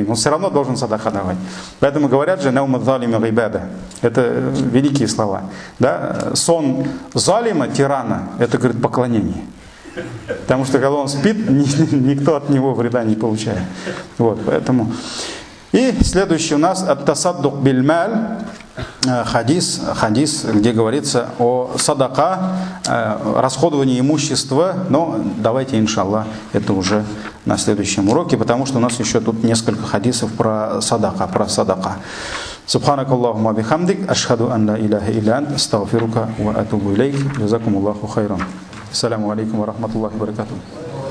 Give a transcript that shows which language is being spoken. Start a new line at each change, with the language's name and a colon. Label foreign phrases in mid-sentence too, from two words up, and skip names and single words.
Russian: Он все равно должен садака давать. Поэтому говорят же:
Arabic: نومة الظالم عبادة.
Russian: Это великие слова. Да? Сон залима, тирана, это, говорит, поклонение. Потому что когда он спит, никто от него вреда не получает. Вот, поэтому. И следующий у нас
Arabic: التصدق بالمال.
Russian: Хадис, где говорится о садака, расходовании имущества. Но давайте, иншаллах, это уже на следующем уроке, потому что у нас еще тут несколько хадисов про садака.
Arabic: سبحانك اللهم بحمدك، أشهد أن لا إله إلا أنت، أستغفرك وأتوب إليك. جزاكم الله خيرا. السلام عليكم ورحمة الله وبركاته.